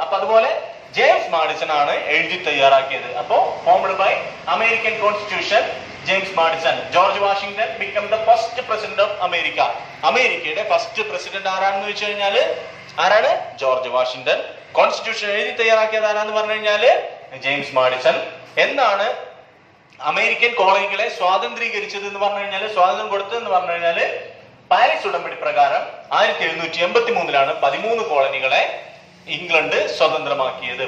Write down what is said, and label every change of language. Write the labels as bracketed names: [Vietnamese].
[Malayalam] അപ്പൊ അതുപോലെ James Madison ആണ് എഴുതി തയ്യാറാക്കിയത്. അപ്പോ [English] Formed by American constitution James Madison. George Washington became the first president of America. [Malayalam] അമേരിക്കയുടെ ഫസ്റ്റ് പ്രസിഡന്റ് ആരാണെന്ന് വെച്ച് കഴിഞ്ഞാല് ആരാണ്? George Washington. കോൺസ്റ്റിറ്റ്യൂഷൻ എഴുതി തയ്യാറാക്കിയത് ആരാന്ന് പറഞ്ഞു കഴിഞ്ഞാല് ജെയിംസ് മാഡിസൺ. എന്നാണ് അമേരിക്കൻ കോളനികളെ സ്വാതന്ത്രീകരിച്ചത് എന്ന് പറഞ്ഞു കഴിഞ്ഞാല്, സ്വാതന്ത്ര്യം കൊടുത്തതെന്ന് പറഞ്ഞു കഴിഞ്ഞാല് പാരീസ് ഉടമ്പടി പ്രകാരം 1783 13 കോളനികളെ ഇംഗ്ലണ്ട് സ്വതന്ത്രമാക്കിയത്.